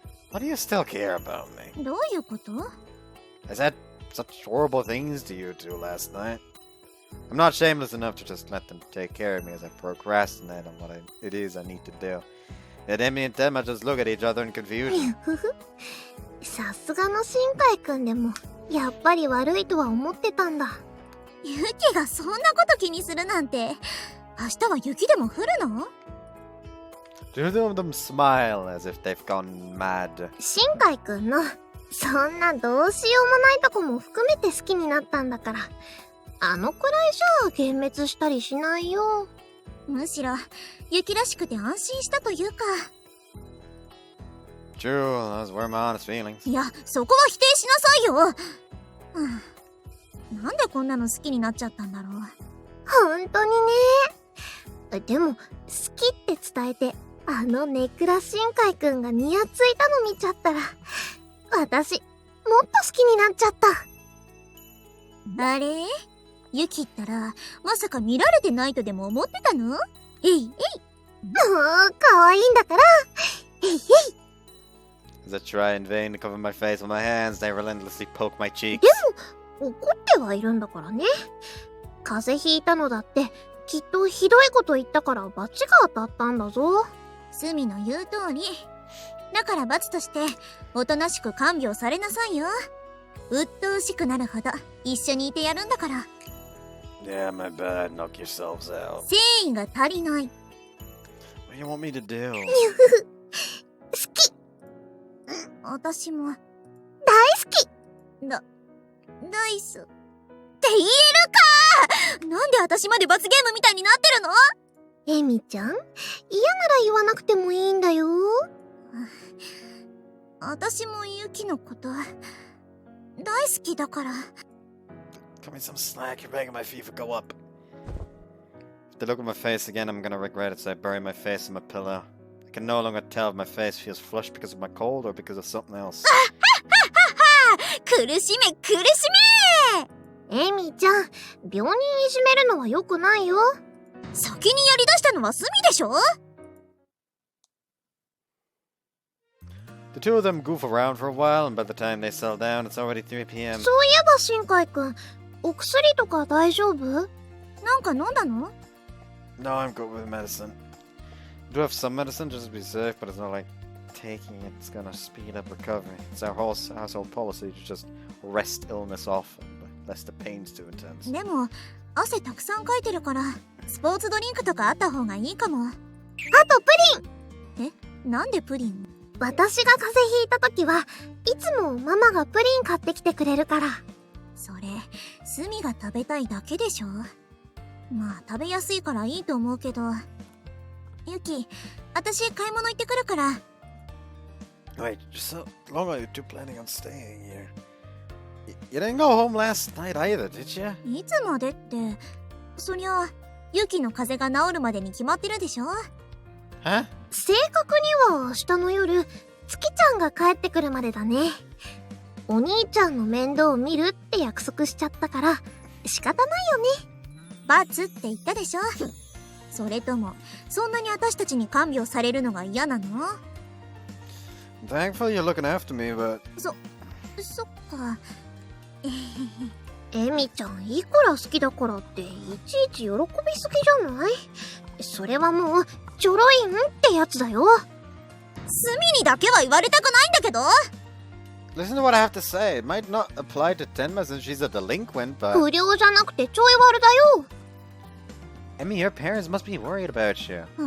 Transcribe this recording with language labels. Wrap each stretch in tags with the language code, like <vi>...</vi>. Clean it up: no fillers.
<en>Why do you still care about me?</en> <ja>どういうこと？</ja> <en>I said such horrible things to you two last night. I'm not shameless enough to just let them take care of me as I procrastinate on what it is I need to do. Yet Amy and Tema just look at each other in confusion. ふふ。</en> <ja>さすがの新海くんでも、やっぱり悪いとは思ってたんだ。ユキがそんなこと気にするなんて。明日は雪でも降るの？</ja> <en>Two of them smile as if they've gone mad.</en> <ja>新海くんの、そんなどうしようもないとこも含めて好きになったんだから、あのくらいじゃ幻滅したりしないよ。むしろ、雪らしくて安心したというか。</ja> <en>True, those were my honest feelings.</en> <ja>いや、そこは否定しなさいよ。なんでこんなの好きになっちゃったんだろう。ほんとにね。でも、好きって伝えて、あのネクラ新海くんがニヤついたの見ちゃったら、私、もっと好きになっちゃった。あれ？ユキったら、まさか見られてないとでも思ってたの？えいえい。もう、可愛いんだから。えいえい。</ja> <en>As I try in vain to cover my face with my hands, they relentlessly poke my cheeks.</en> <ja>でも、怒ってはいるんだからね。風邪ひいたのだって、きっとひどいこと言ったから罰が当たったんだぞ。スミの言う通り。だから罰として、おとなしく看病されなさいよ。鬱陶しくなるほど、一緒にいてやるんだから。</ja> <en>Yeah, my bad. Knock yourselves out.</en> <ja>誠意が足りない。</ja> <en>What do you want me to do?</en> <ja>にゅふふ。好き。私も。大好き。ダイス。って言えるか！なんで私まで罰ゲームみたいになってるの？エミちゃん、嫌なら言わなくてもいいんだよ。私もユキのこと、大好きだから。</ja> <en>Cut me some slack. You're making my fever go up. If they look at my face again, I'm gonna regret it, so I bury my face in my pillow. I can no longer tell if my face feels flushed because of my cold or because of something else.</en> <ja>苦しめ苦しめ！エミちゃん、病人いじめるのは良くないよ。先にやりだしたのはスミでしょ？</ja> <en>The two of them goof around for a while, and by the time they settle down, it's already 3 p.m.</en> <ja>そういえば新海くん、お薬とか大丈夫？なんか飲んだの？</ja> <en>No, I'm good with medicine. I do have some medicine just to be safe, but it's not like taking it's gonna speed up recovery. It's our whole household policy to just rest illness off, lest the pain's too intense.</en> <ja>でも、汗たくさんかいてるから、スポーツドリンクとかあった方がいいかも。あとプリン！なんでプリン？私が風邪ひいた時はいつもママがプリン買ってきてくれるから。それ、スミが食べたいだけでしょ？まあ、食べやすいからいいと思うけど。ユキ、私買い物行ってくるから。</ja> <en>Wait, just so long are you two planning on staying here? You didn't go home last night either, did you?</en> <ja>いつまでって、そりゃ、ユキの風邪が治るまでに決まってるでしょ？</ja> <en>Huh?</en> <ja>正確には明日の夜、月ちゃんが帰ってくるまでだね。お兄ちゃんの面倒を見るって約束しちゃったから、仕方ないよね。罰って言ったでしょ？それともそんなに私たちに看病されるのが嫌なの？</ja> <en>I'm thankful you're looking after me, but</en> <ja>そっか。エミちゃん、いくら好きだからっていちいち喜びすぎじゃない？それはもうちょろいんってやつだよ。スミにだけは言われたくないんだけど。</ja> <en>listen to what I have to say. It might not apply to Tenma since she's a delinquent, but</en> <ja>不良じゃなくてちょい悪だよ。</ja> <en>Emmy, your parents must be worried about you.</en>